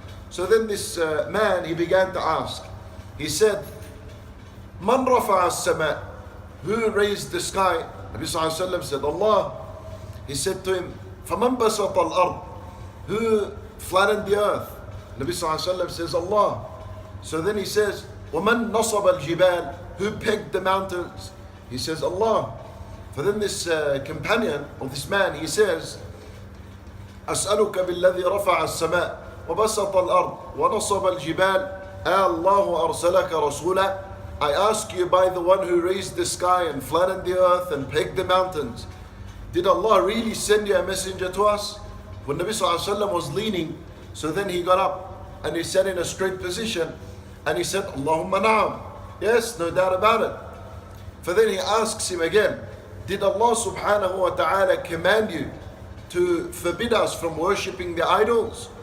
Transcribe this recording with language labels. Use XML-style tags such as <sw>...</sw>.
<en>So then this man, he began to ask. He said,</en> <ar>Man rafa'a as-sama',</ar> <en>who raised the sky? Nabi sallallahu alayhi wa sallam said, Allah. He said to him,</en> <ar>Faman basata al-ard,</ar> <en>who flattened the earth? Nabi sallallahu alayhi wa sallam says, Allah. So then he says,</en> <ar>وَمَنْ نَصَبَ الْجِبَالِ,</ar> <en>who pegged the mountains? He says, Allah. For then this companion, or this man, he says,</en> <ar>أَسْأَلُكَ بِالَّذِي رَفَعَ السَّمَاءِ وَبَسَطَ الْأَرْضِ وَنَصَبَ الْجِبَالِ أَاللَّهُ أَرْسَلَكَ رَسُولًا.</ar> <en>I ask you by the one who raised the sky and flattened the earth and pegged the mountains. Did Allah really send you a messenger to us? When Nabi sallallahu alayhi wa sallam was leaning, so then he got up and he sat in a straight position and he said,</en> <ar>Allahumma na'am.</ar> <en>Yes, no doubt about it. For then he asks him again, did Allah subhanahu wa ta'ala command you to forbid us from worshipping the idols?</en>